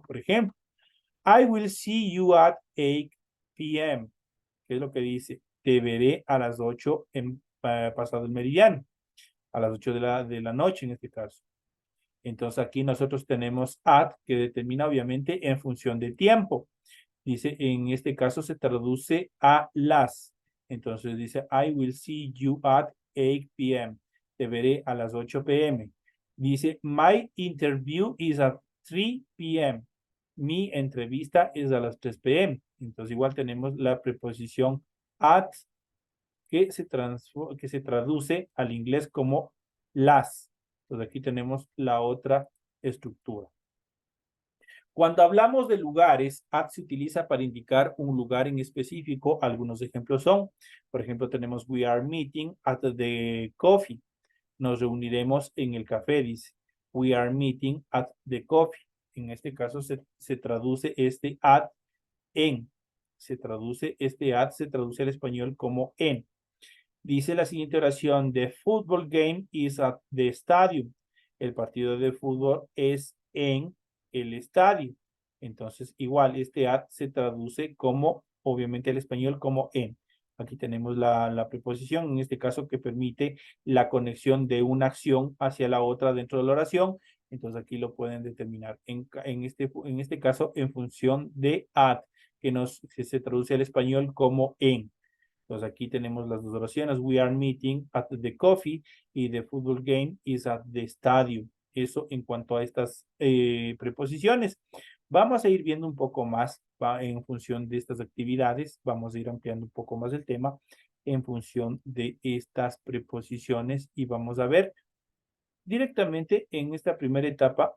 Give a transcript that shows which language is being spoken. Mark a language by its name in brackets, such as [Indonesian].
[Spanish] Por ejemplo, [English] I will see you at 8 p.m. [Spanish] ¿Qué es lo que dice? Te veré a las 8 pasado el meridiano, a las 8 de la noche en este caso. Entonces aquí nosotros tenemos at que determina obviamente en función de tiempo. Dice, en este caso se traduce a las. [English] Entonces dice, I will see you at 8 p.m. [Spanish] Te veré a las 8 p.m. Dice, [English] my interview is at 3 p.m. [Spanish] Mi entrevista es a las 3 p.m. Entonces igual tenemos la preposición at que se traduce al inglés como las. Entonces aquí tenemos la otra estructura. Cuando hablamos de lugares, at se utiliza para indicar un lugar en específico. Algunos ejemplos son, por ejemplo, tenemos [English] we are meeting at the coffee. [Spanish] Nos reuniremos en el café, dice. [English] We are meeting at the coffee. [Spanish] En este caso se traduce este at en. Se traduce al español como en. Dice la siguiente oración, [English] the football game is at the stadium. [Spanish] El partido de fútbol es en el estadio. Entonces, igual, este at se traduce como, obviamente, el español como en. Aquí tenemos la preposición, en este caso, que permite la conexión de una acción hacia la otra dentro de la oración. Entonces, aquí lo pueden determinar. En este caso, en función de at, que se traduce al español como en. Entonces aquí tenemos las dos oraciones. [English] We are meeting at the coffee y the football game is at the stadium. [Spanish] Eso en cuanto a estas preposiciones. Vamos a ir viendo un poco más en función de estas actividades. Vamos a ir ampliando un poco más el tema en función de estas preposiciones y vamos a ver directamente en esta primera etapa.